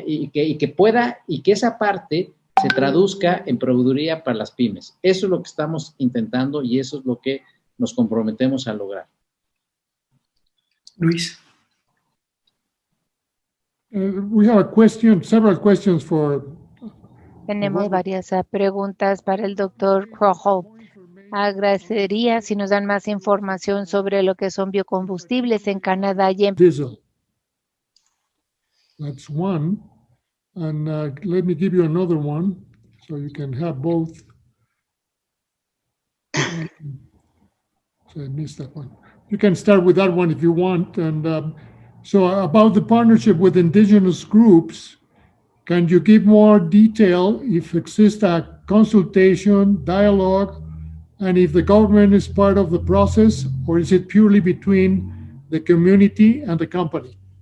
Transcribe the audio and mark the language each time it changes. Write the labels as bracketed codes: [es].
[es] Y que esa parte se traduzca en proveeduría para las pymes. Eso es lo que estamos intentando y eso es lo que nos comprometemos a lograr. Luis. [en] We have several questions for... [es] Tenemos varias preguntas para el doctor Krohol. Agradecería si nos dan más información sobre lo que son biocombustibles en Canadá y en... [en] Diesel. That's one. And let me give you another one so you can have both. So I missed that one. You can start with that one if you want. And so about the partnership with indigenous groups, can you give more detail if exists a consultation, dialogue, and if the government is part of the process, or is it purely between the community and the company?